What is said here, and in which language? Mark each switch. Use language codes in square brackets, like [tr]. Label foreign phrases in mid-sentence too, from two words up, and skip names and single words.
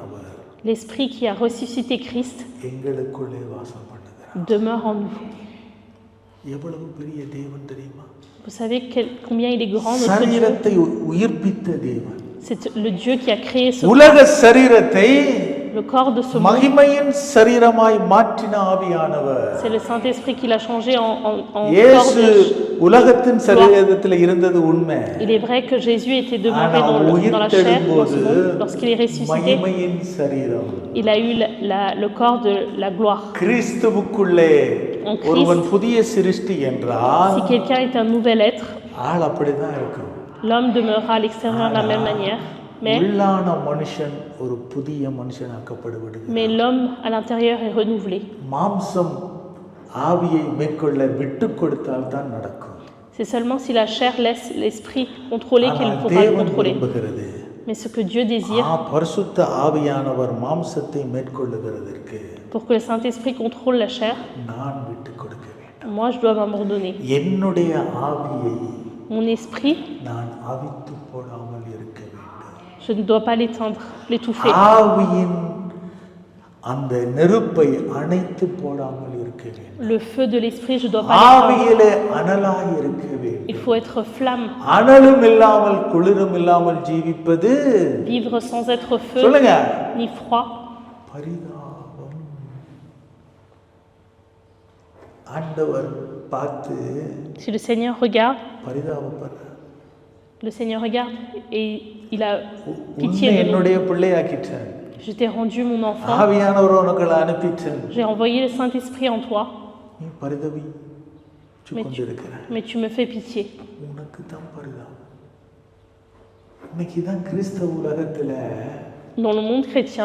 [fr] L'esprit qui a ressuscité Christ [ta] எங்களுக்குள்ளே வாசம் பண்ணுகிறார். [fr] demeure en nous. [ta] எவ்வளவு பெரிய தேவன் தெரியுமா? [fr] Vous savez combien il est grand, notre Dieu. [ta] சரீரத்தை உயிர்ப்பித்த தேவன், [fr] C'est le Dieu qui a créé ce [ta] உலக சரீரத்தை [fr] le corps de ce monde. [ta] மகிமையின் சரீரமாய் மாற்றின ஆவியானவர். [fr] C'est le Saint-Esprit qui l'a changé en corps [ta] இயேசு [fr] de... [ta] உலகத்தின் சரீரத்தில் இருந்தது உண்மை. [fr] Il est vrai que Jésus était demeuré [ta] ஆனால் [fr] dans la chair, dans [ta] உயிர்த்தெழும்போது [fr] ce monde. [ta] Lorsqu'il est ressuscité, [fr] மகிமையின் சரீரம். [ta] il a eu le corps de la gloire. [fr] கிறிஸ்துவுக்குள்ளே [ta] En Christ, [fr] ஒருவன் புதிய சிருஷ்டி என்றால் [ta] si quelqu'un est un nouvel être, [fr] ஆள் அப்படிதான் இருக்கும். [ta] L'homme demeurera à l'extérieur de la même manière, [fr] உள்ளான மனுஷன் ஒரு புதிய மனுஷனாக்கப்படுகிறது. [ta] mais l'homme à l'intérieur est renouvelé. [fr] மாம்சம் ஆவியை மேற்கொள்ள விட்டு கொடுத்தால் தான் நடக்கும். [ta] C'est seulement si la chair laisse l'esprit contrôler qu'il pourra le contrôler. Mais ce que Dieu désire, பரிசுத்த ஆவியானவர் மாம்சத்தை மேற்கொள்ளுகிறதற்கு [fr] pour que le Saint-Esprit contrôle la chair, [ta] நான் விட்டு கொடுக்க வேண்டும். [fr] moi je dois m'abandonner. [ta] என்னுடைய ஆவியை [fr] Mon esprit, [ta] நான் அவித்து போடாமல் இருக்க வேண்டும். [fr] je ne dois pas l'éteindre, l'étouffer. [ta] ஆவியின் அந்த நெருப்பை அணைத்து போடாமல் இருக்க வேண்டும். [fr] Le feu de l'esprit, je dois pas l'éteindre. [ta] ஆவியிலே அனலாய் இருக்க வேண்டும். [fr] Il faut être flamme. [ta] அனலும் இல்லாமல் குளிரும் இல்லாமல் ஜீவிப்பது [fr] Vivre sans être feu [ta] சொல்லுங்க [fr] ni froid. [ta] பரிதாபம். ஆண்டவர் பார்த்து [fr] Si le Seigneur regarde, [ta] பரிதாபப்படுறார். [fr] le Seigneur regarde et il a [ta] உன்னை [fr] pitié de nous. [ta] என்னுடைய பிள்ளையாக்கிட்டேன். [fr] Je t'ai rendu mon enfant. [ta] ஆவியானவர் உனக்கு அனுப்பிட்டேன். [fr] J'ai envoyé le Saint-Esprit en toi, [ta] நீ கொண்டிருக்கிறாய். [fr] mais tu me fais pitié. [ta] உனக்கு தான் பரிதாபம். இன்னைக்கு தான் கிறிஸ்தவ உலகத்துல [fr] Dans le monde chrétien,